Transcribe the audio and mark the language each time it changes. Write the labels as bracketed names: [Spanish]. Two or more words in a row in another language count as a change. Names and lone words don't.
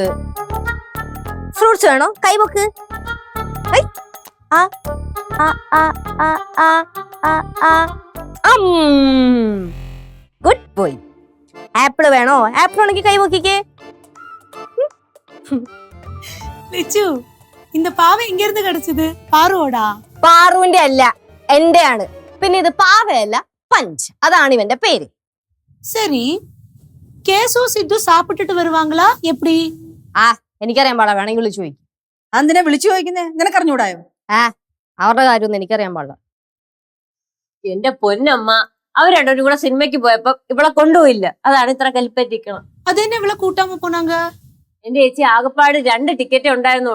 [Malayalam] ഫ്രൂട്ട്സ് വേണോ? കൈവക്ക്. [English] good boy. [Malayalam] ആപ്പിള് വേണോ? ആപ്പിൾ ആണെങ്കിൽ കൈവക്കിക്കേ. ലിച്ചു, [Tamil] இந்த பாவை எங்க இருந்து கிடைச்சது? பாருவோடா? [Malayalam] പാറുവിന്റെ അല്ല, എന്റെ ആണ്. പിന്നെ ഇത് പാവയല്ല, പഞ്ച്, അതാണ് ഇവന്റെ പേര്. [Tamil] சரி, கேசு சித்து சாப்பிட்டுட்டு வருவாங்களா எப்படி? [Malayalam] എനിക്കറിയാൻ പാടില്ല, വേണമെങ്കിൽ വിളിച്ചു ചോദിക്കും. അന്തിനെ വിളിച്ചു ചോദിക്കുന്നേ? നിനക്കറിഞ്ഞൂടായോ? അവരുടെ കാര്യമൊന്നും എനിക്കറിയാൻ പാടില്ല. എന്റെ പൊന്നമ്മ, അവർ രണ്ടുപേരും കൂടെ സിനിമയ്ക്ക് പോയപ്പോ ഇവളെ കൊണ്ടുപോയില്ല, അതാണ് ഇത്ര കലിപ്പറ്റിക്കണം. [Tamil] அதென்ன இவள கூட்டாம போனாங்க? എന്റെ ചേച്ചി ആകപ്പാട് 2 ടിക്കറ്റേ ഉണ്ടായിരുന്നുള്ളൂ.